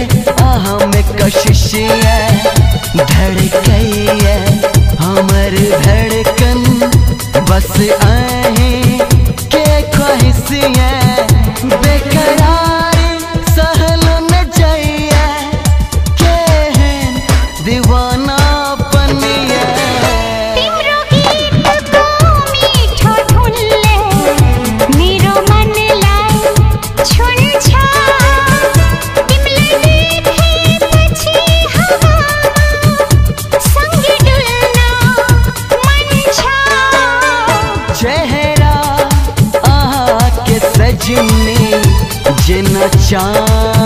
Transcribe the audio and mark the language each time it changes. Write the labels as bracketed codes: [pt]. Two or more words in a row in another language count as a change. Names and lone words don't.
[mai] में कशिशिया धड़कैया हमर धड़कन बस आही के ख्वाहिशिया बेकरार सहल न जाइया केहन दीवाना बनिया [ne] तिम्रो गीत को मीठो धुनले मेरो मनलाई छुन्छ तिमीलाई देखेपछि सँगै डुल्न मन छ [mai] चेहरा के सजनी जना चान